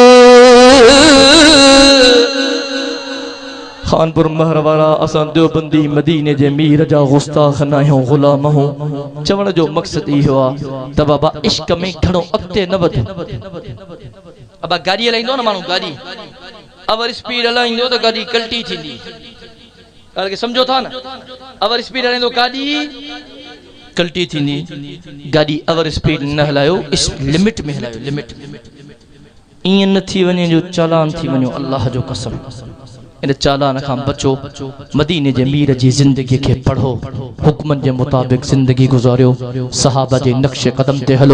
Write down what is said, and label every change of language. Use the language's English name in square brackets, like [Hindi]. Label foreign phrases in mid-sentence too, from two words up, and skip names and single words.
[Sindhi] خانپور مہروارا اساں دیوبندی مدینے جے میر جا گستاخ نہ ہوں غلام ہوں. چوڑ جو مقصد ہی ہوا ت بابا عشق میں کھڑو اگتے نہ وڌ. ابا گاڑی ہلائیندو نہ مانو گاڑی [English] over speed [Sindhi] ہلائیندو تو گاڑی کلٹی تھیندی. ॻाल्हि खे सम्झो था न. [English] over speed [Sindhi] हलाईंदो गाॾी कल्टी थींदी. गाॾी [English] over speed [Sindhi] न हलायो, इस लिमिट में हलायो. लिमिट ईअं न थी वञे जो चालान थी वञो. अल्लाह जो कसम इन चालान खां बचो. मदीने जे मीर जी ज़िंदगी खे पढ़ो, हुक्मनि जे मुताबिक़ ज़िंदगी गुज़ारियो, सहाबा जे नक्शे क़दम ते हलो.